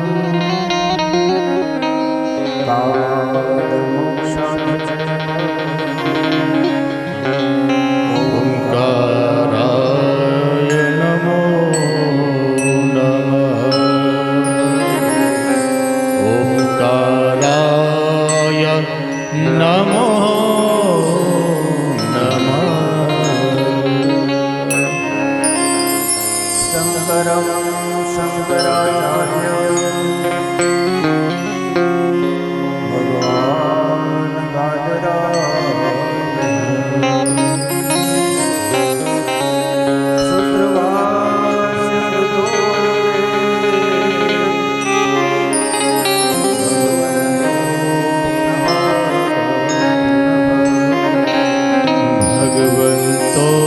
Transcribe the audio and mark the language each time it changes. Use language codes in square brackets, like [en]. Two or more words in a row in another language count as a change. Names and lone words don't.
[sa] ઓંકારાય નમો નમઃ. ઓંકારાય નમો शङ्करं शङ्कराचार्यं भगवान् बादरायण सूत्रभाष्य कृतो ભગવંતો